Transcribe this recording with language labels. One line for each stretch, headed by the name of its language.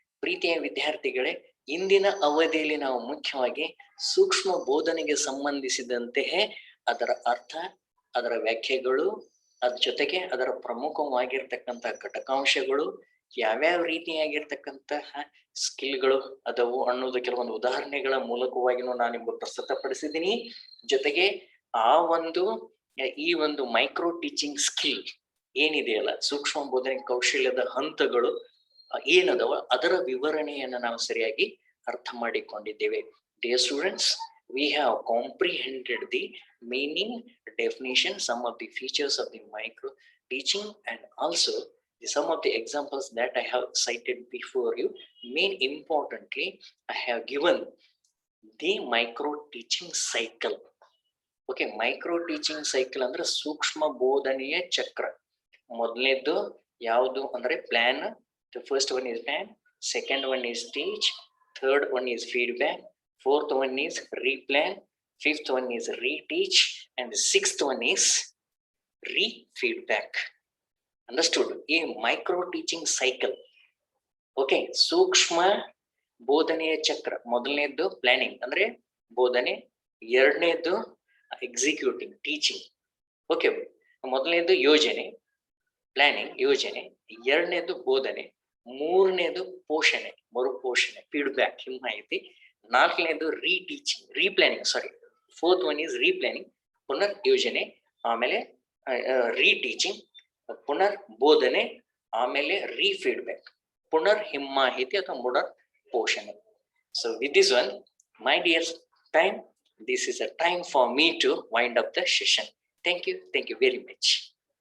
Kannada: ಪ್ರೀತಿಯ ವಿದ್ಯಾರ್ಥಿಗಳೇ, ಇಂದಿನ ಅವಧಿಯಲ್ಲಿ ನಾವು ಮುಖ್ಯವಾಗಿ ಸೂಕ್ಷ್ಮ ಬೋಧನೆಗೆ ಸಂಬಂಧಿಸಿದಂತೆ ಅದರ ಅರ್ಥ, ಅದರ ವ್ಯಾಖ್ಯೆಗಳು, ಅದ್ರ ಜೊತೆಗೆ ಅದರ ಪ್ರಮುಖವಾಗಿರ್ತಕ್ಕಂಥ ಘಟಕಾಂಶಗಳು, ಯಾವ್ಯಾವ ರೀತಿಯಾಗಿರ್ತಕ್ಕಂತಹ ಸ್ಕಿಲ್ಗಳು ಅದವು ಅನ್ನೋದು ಕೆಲವೊಂದು ಉದಾಹರಣೆಗಳ ಮೂಲಕವಾಗಿನೂ ನಾನು ನಿಮ್ಗೆ ಪ್ರಸ್ತುತಪಡಿಸಿದ್ದೀನಿ. ಜೊತೆಗೆ ಆ ಒಂದು ಈ ಒಂದು ಮೈಕ್ರೋ ಟೀಚಿಂಗ್ ಸ್ಕಿಲ್ ಏನಿದೆಯಲ್ಲ, ಸೂಕ್ಷ್ಮ ಬೋಧನೆ ಕೌಶಲ್ಯದ ಹಂತಗಳು ಏನದವ ಅದರ ವಿವರಣೆಯನ್ನ ನಾವು ಸರಿಯಾಗಿ ಅರ್ಥ ಮಾಡಿಕೊಂಡಿದ್ದೇವೆ.
English: Dear students, we have comprehended the meaning, definition, some of the features of the micro teaching, and also some of the examples that I have cited before you. Main importantly, I have given the micro teaching cycle.
Kannada: Okay, micro teaching cycle ಅಂದ್ರೆ ಸೂಕ್ಷ್ಮ ಬೋಧನೆಯ ಚಕ್ರ. ಮೊದಲನೇದು ಯಾವುದು ಅಂದ್ರೆ plan.
English: The first one is plan, second one is teach, third one is feedback, fourth one is replan, fifth one is reteach, and the sixth one is re-feedback. Understood? A micro teaching cycle.
Kannada: Okay, ಸೂಕ್ಷ್ಮ ಬೋಧನೆಯ ಚಕ್ರ. ಮೊದಲನೇದು planning ಅಂದ್ರೆ ಬೋಧನೆ, ಎರಡನೇದು executing teaching. Okay, ಮೊದಲನೇದು ಯೋಜನೆ planning ಯೋಜನೆ, ಎರಡನೇದು ಬೋಧನೆ, ಮೂರನೇದು ಪೋಷಣೆ ಮರುಪೋಷಣೆ ಫೀಡ್ಬ್ಯಾಕ್ ಹಿಮ್ಮಾಹಿತಿ, ನಾಲ್ಕನೇದು ರೀಟೀಚಿಂಗ್ ರೀಪ್ಲಾನಿಂಗ್
English: fourth one is replanning
Kannada: ಪುನರ್ ಯೋಜನೆ, ಆಮೇಲೆ ರೀಟೀಚಿಂಗ್ ಪುನರ್ ಬೋಧನೆ, ಆಮೇಲೆ ರೀಫೀಡ್ಬ್ಯಾಕ್ ಪುನರ್ ಹಿಮ್ಮಾಹಿತಿ ಅಥವಾ ಪುನರ್ ಪೋಷಣೆ.
English: So with this one my dear time, this is a time for me to wind up the session. Thank you very much.